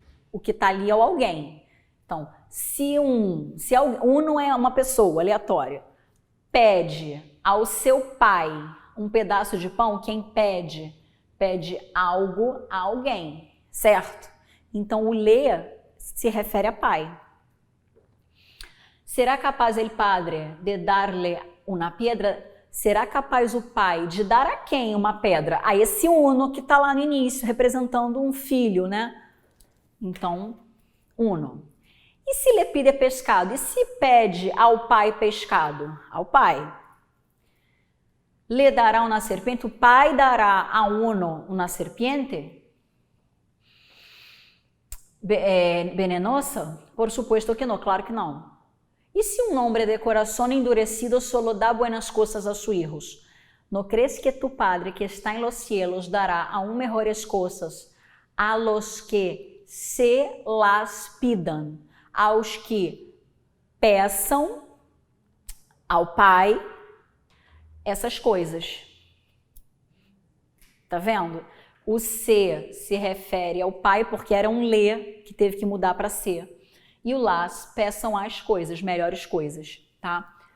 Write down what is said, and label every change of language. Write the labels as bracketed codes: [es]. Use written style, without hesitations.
[pt] O que está ali é o alguém. Então, se uno é uma pessoa aleatória, pede ao seu pai um pedaço de pão, quem pede algo a alguém, certo? Então, o le se refere a pai. [es] Será capaz el padre de darle una piedra? [pt] Será capaz o pai de dar a quem uma pedra? A esse uno que está lá no início, representando um filho, né? Então, uno. [es] E se lhe pide pescado? [pt] E se pede ao pai pescado? Ao pai. [es] Le dará uma serpiente? [pt] O pai dará a uno uma serpiente? Venenosa? [es] Por supuesto que [pt] não, claro que não. [es] E se un hombre de corazón endurecido solo da buenas cosas a sus hijos? ¿No crees que tu Padre que está en los cielos dará aún mejores cosas a los que se las pidan? [pt] Aos que peçam ao Pai essas coisas. Tá vendo? O se refere ao Pai porque era um le que teve que mudar para se. E o las, peçam as coisas, melhores coisas, tá?